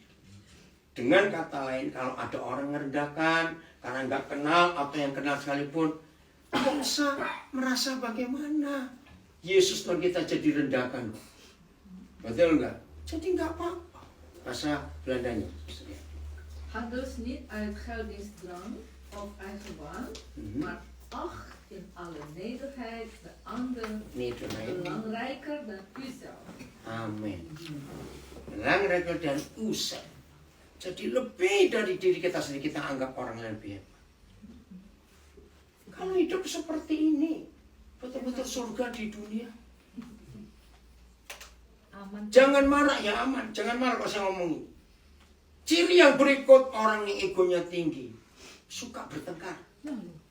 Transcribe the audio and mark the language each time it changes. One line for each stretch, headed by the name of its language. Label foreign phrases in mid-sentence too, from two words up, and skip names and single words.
Indonesian: Dengan kata lain, kalau ada orang merendahkan karena nggak kenal atau yang kenal sekalipun, nggak usah merasa bagaimana. Yesus Tuhan kita jadi rendahkan. Betul nggak? Jadi nggak apa-apa. Bahasa Belandanya.
Dutch: Ga dus niet uit geldingsdrang of eigenwaan, maar acht in alle nederigheid de ander belangrijker dan uzelf.
Indonesian: Amin.
Dutch: Belangrijker dan uzelf.
Indonesian: Jadi lebih dari diri kita sendiri, kita anggap orang lain lebih hebat. Kalau hidup seperti ini, betul-betul surga di dunia. Aman. Jangan marah, ya aman. Jangan marah kalau saya ngomongin. Ciri yang berikut, orang yang egonya tinggi, suka bertengkar.